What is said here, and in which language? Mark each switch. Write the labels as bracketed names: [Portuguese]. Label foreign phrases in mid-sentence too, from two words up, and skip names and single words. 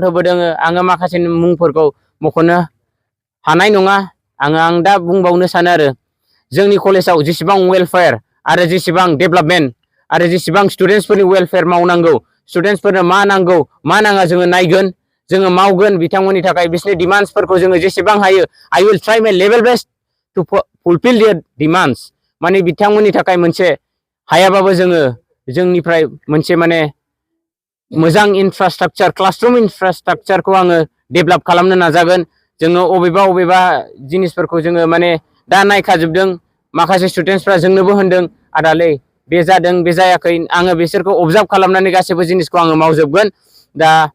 [Bodo] होबोदों आङो माखासे मुंफोरखौ मख'नो हानाय नङा आं दा बुंबावनो सानो आरो जोंनि कलेजाव जेसेबां वेलफेयार आरो जेसेबां डेभेलपमेन्ट आरो जेसेबां स्टुडेन्टसफोरनि वेलफेयार मावनांगौ स्टुडेन्टसफोरनो मा नांगौ मा नाङा जोङो नायगोन जोङो मावगोन बिथांमोननि थाखाय बिसोरनि डिमान्ड्सफोरखौ जोङो जेसेबां हायो [English] I will try my level best to fulfil their demands [Bodo] माने बिथांमोननि थाखाय मोनसे हायाबाबो जोङो जोंनिफ्राय मोनसे माने मोजां [English] infrastructure classroom [Bodo] इनफ्रास्ट्राक्चारखौ आङो डेभेलप खालामनो नाजागोन जोङो अबेबा जिनिसफोरखौ जोङो माने दा नायखाजोबदों माखासे स्टुडेन्टसफ्रा जोंनोबो होनदों आदालै बे जादों बे जायाखै आङो बिसोरखौ अबजार्भ खालामनानै गासैबो जिनिसखौ आङो मावजोबगोन दा